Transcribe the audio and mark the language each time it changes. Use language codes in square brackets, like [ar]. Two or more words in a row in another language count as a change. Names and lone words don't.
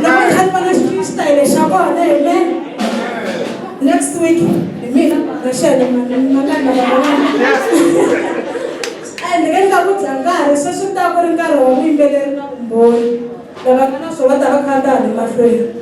[en] Next week, [ts] mina ngashela manana and again ka kutlangari sweswi ta ku ri nkarhi wa vuyimbeleri na vumbhoni lava nga na swo va ta va kha ta ni mahlweni